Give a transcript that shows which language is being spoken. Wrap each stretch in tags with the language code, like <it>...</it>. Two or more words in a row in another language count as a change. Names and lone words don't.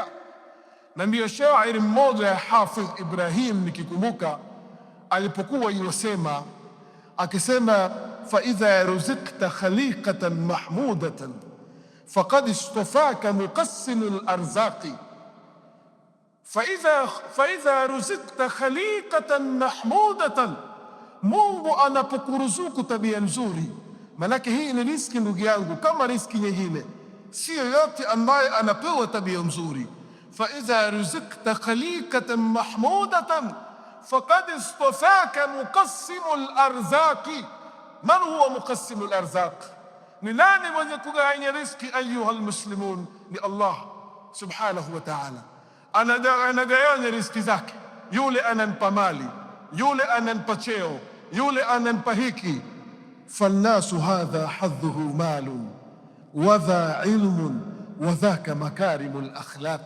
<sw>Na ndio shairi mmoja ya Hafidh Ibrahim nikikumbuka, alipokuwa yusema, akisema,</sw> <ar>فإذا رزقت خليقة محمودة فقد استفاك مقسم الأرزاق. فإذا رزقت خليقة محمودة,</ar> <sw>Mungu anapokuruzuku tabia nzuri, manake hii ni riziki ndugu yangu kama riziki nyingine, sio yote ambaye anapewa tabia nzuri.</sw> <ar>فإذا رزقت خليقة محمودة فقد استفاك مقسم الأرزاق. من هو مقسم الأرزاق؟</ar> <sw>ni nani mwenye kugawanya riziki</sw> <ar>أيها المسلمون?</ar> <sw>Ni Allah</sw> <ar>سبحانه وتعالى.</ar> <sw>Anagawanya riziki zake, yule anampa mali, yule anampa cheo, yule anampa hiki.</sw> <ar>فالناس هذا حظه مال وذا علم وذاك مكارم الأخلاق.</ar>